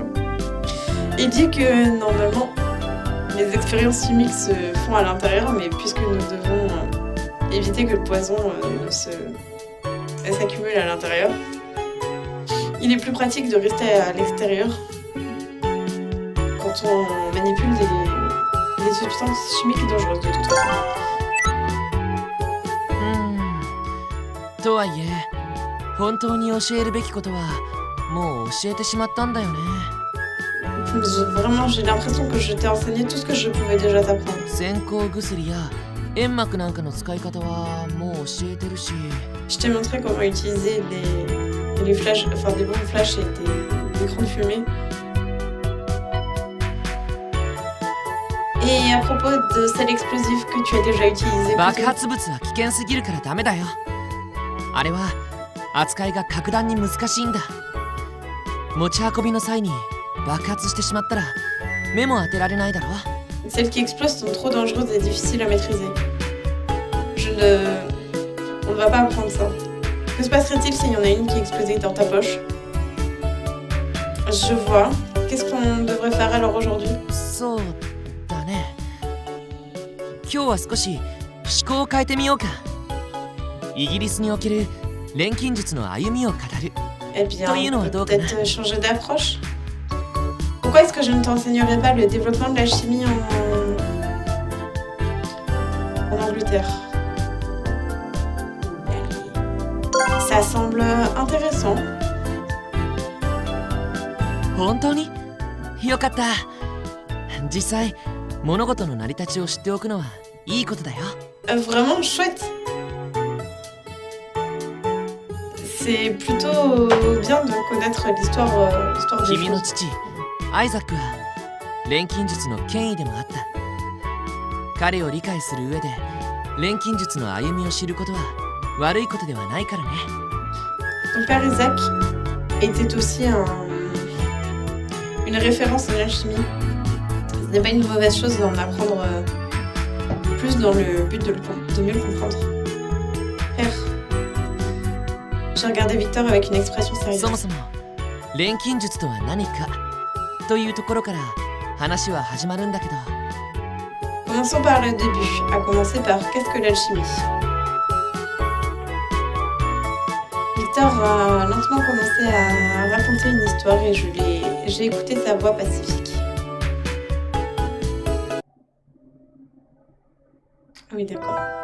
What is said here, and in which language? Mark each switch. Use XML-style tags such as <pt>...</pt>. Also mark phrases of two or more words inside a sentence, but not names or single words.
<fr>Il dit que normalement les expériences chimiques se font à l'intérieur, mais puisque nous devons éviter que le poison s'accumule à l'intérieur, il est plus pratique de rester à l'extérieur quand on manipule des substances chimiques dangereuses de toute façon.</fr> <ja>とはいえ本当に教えるべきことはもう教えてしまったんだよね。</ja> <fr>Vraiment, j'ai l'impression que je t'ai enseigné tout ce que je pouvais déjà t'apprendre.</fr> <ja>先行薬や煙幕なんかの使い方はもう教えてるし。</ja> <fr>Je t'ai montré comment utiliser les flashs, enfin des bombes flash et des écrans de fumée. Et à propos de celle explosive que tu as déjà utilisée.</fr> <ja>爆発物は危険すぎるからダメだよ。あれは扱いが格段に難しいんだ。持ち運びの際に爆発してしまったら目も当てられないだろ。</ja> <fr>Celles qui explosent sont trop dangereuses et difficiles à maîtriser. On ne va pas apprendre ça. Que se passerait-il s'il y en a une qui explosait dans ta poche? Je vois. Qu'est-ce qu'on devrait faire alors aujourd'hui?</fr> <ja>そうだね。今日は少し思考を変えてみようか。イギリスにおける錬金術の歩みを語る。</ja> <fr>Eh bien, on peut peut-être changer d'approche. Pourquoi est-ce que je ne t'enseignerai pas le développement de la chimie en Angleterre? Ça semble intéressant.</fr> <ja>本当に？よかった。実際物事の成り立ちを知っておくのはいいことだよ。</ja> <fr>Vraiment chouette. C'est plutôt bien de connaître l'histoire des</fr> <ja>君の</ja> <fr>choses.</fr> <ja>父アイザックは錬金術の権威でもあった。彼を理解する上で錬金術の歩みを知ることは悪いことではないからね。</ja> <fr>Ton père Isaac était aussi une référence en alchimie. Ce n'est pas une mauvaise chose d'en apprendre plus dans le but de mieux le comprendre. Père, j'ai regardé Victor avec une expression sérieuse.</fr> <ja>そもそも錬金術とは何かというところから話は始まるんだけど、</ja> <fr>Commençons par le début, à commencer par qu'est-ce que l'alchimie. Victor a lentement commencé à raconter une histoire et j'ai écouté sa voix pacifique. Oui, d'accord.</fr>